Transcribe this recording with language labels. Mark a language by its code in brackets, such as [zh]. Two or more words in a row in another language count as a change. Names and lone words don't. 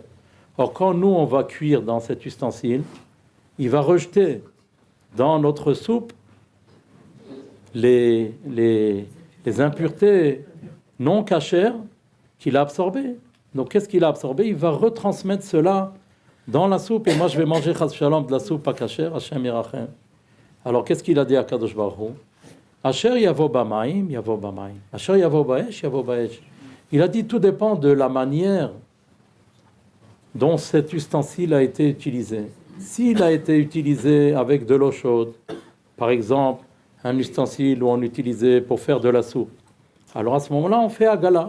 [fr] Or, quand nous, on va cuire dans cet ustensile, il va rejeter dans notre soupe les impuretés non cachères qu'il a absorbées. Donc, qu'est-ce qu'il a absorbé? Il va retransmettre cela dans la soupe. Et moi, je vais manger [he] חס שלום [fr] de la soupe pas cachère, [he] השם ירחם. [fr] Alors, qu'est-ce qu'il a dit à Kadosh Baruch Hu? [he] אשר יבוא במים יבוא במים אשר יבוא באש יבוא באש. [fr] Il a dit, tout dépend de la manière dont cet ustensile a été utilisé. S'il a été utilisé avec de l'eau chaude, par exemple, un ustensile où on utilisait pour faire de la soupe, alors à ce moment-là, on fait agala.